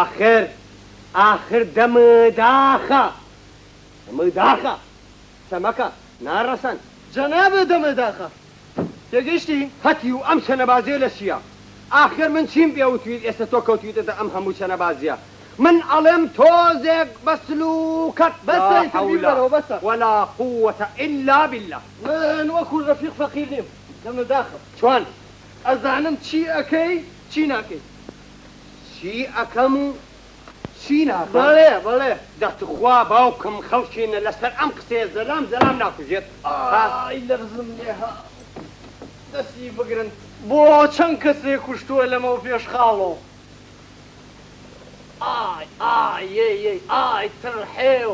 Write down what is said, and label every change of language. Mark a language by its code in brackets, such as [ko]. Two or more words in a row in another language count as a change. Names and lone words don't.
[ckb] ئاخر دەمەداخە دەمەداخە سەمەکە ناڕەسەن جەنابێ دەمەداخە تێگەیشتی هەتی و ئەم شەنەبازیە لە چییە ئاخر من چیم پێوتویت ئێستا تۆ کەوتویتە ئەم هەموو شەنەبازیە من ئەڵێم تۆزێک بەسلوکەت بەسە [ar] ولا قوة إلا بالله [ckb] من وەکو ڕەفیق فەقیر نیم دەمەداخە چۆن ئەزانم چی ئەەکەی چی ناکەی چی ئەەکەم و چی ناکەم بەڵێ دەتخوا باوکم خەڵکینە لەسەر ئەم قسەیە زەلام ناکوژێت لەرزم لێها دەستی بگرن بۆ چەند کەسێک کوشتووە لەمەوە پێش خاڵەوە ئای تڕحێو